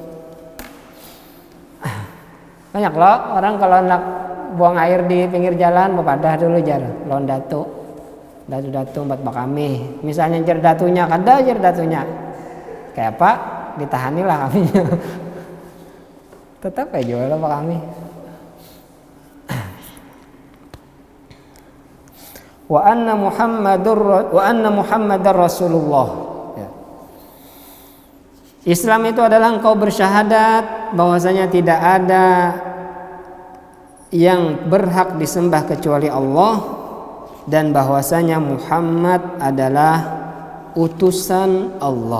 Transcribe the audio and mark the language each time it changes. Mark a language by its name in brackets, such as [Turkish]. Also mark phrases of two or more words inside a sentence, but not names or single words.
[Banjar] Banyak loh orang kalau nak buang air di pinggir jalan bepadah dulu jar lawan datu 4 bakami. Misalnya jar datunya kada jar datunya kayak apa ditahanilah kami. Tetap aja lah bakami. [Arabic] وأن محمدا رسول الله. [Indonesian] Ya. Islam itu adalah engkau bersyahadat bahwasanya tidak ada yang berhak disembah kecuali Allah dan bahwasanya Muhammad adalah utusan Allah.